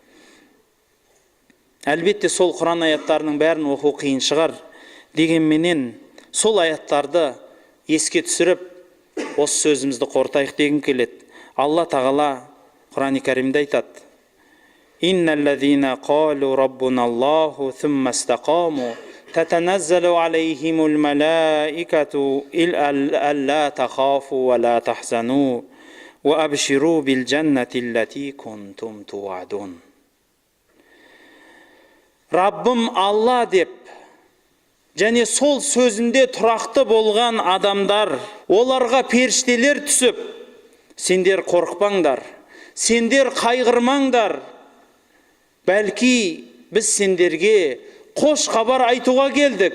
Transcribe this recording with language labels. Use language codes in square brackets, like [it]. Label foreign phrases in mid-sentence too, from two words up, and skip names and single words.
[kk] Әлбетте сол Құран аяттарының бәрін оқу қиын шығар, дегенменен сол аяттарды еске түсіріп, осы сөзімізді қортайық дегім келеді. Алла тағала Құран-ы Кәрімде айтады: [ar] إن الذين قالوا ربنا الله ثم استقاموا تتنزل عليهم الملائكة ألا تخافوا ولا تحزنوا وأبشروا بالجنة التي كنتم توعدون. [kk] Раббым Алла деп, және сол сөзінде тұрақты болған адамдар, оларға періштелер түсіп, сендер қорықпаңдар, сендер қайғырмаңдар, бәлки біз сендерге қош хабар айтуға келдік.